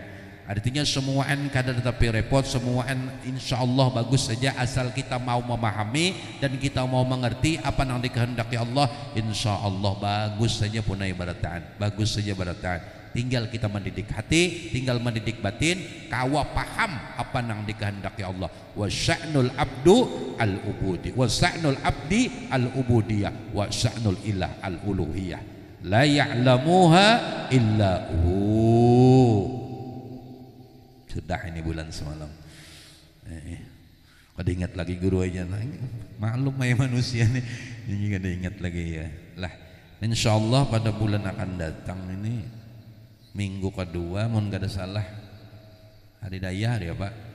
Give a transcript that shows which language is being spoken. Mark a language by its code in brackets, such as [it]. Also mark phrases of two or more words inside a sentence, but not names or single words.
[bjn] Artinya semuaan kada tetapi repot, semuaan insyaallah bagus saja asal kita mau memahami dan kita mau mengerti apa yang dikehendaki Allah, insyaallah bagus saja punai barataan, bagus saja barataan. Tinggal kita mendidik hati, tinggal mendidik batin, kawa paham apa yang dikehendaki Allah. [ar] وشأن العبد العبودي، وشأن العبد العبودية، وشأن الإله الألوهية. لا يعلمها إلا هو. [bjn] Sudah ini bulan semalam. Kada ingat lagi guru aja nah, maklum ya manusia nih. Ini kada ingat lagi ya. Lah, insyaallah pada bulan akan datang ini minggu kedua mun kada salah hari daya hari apa?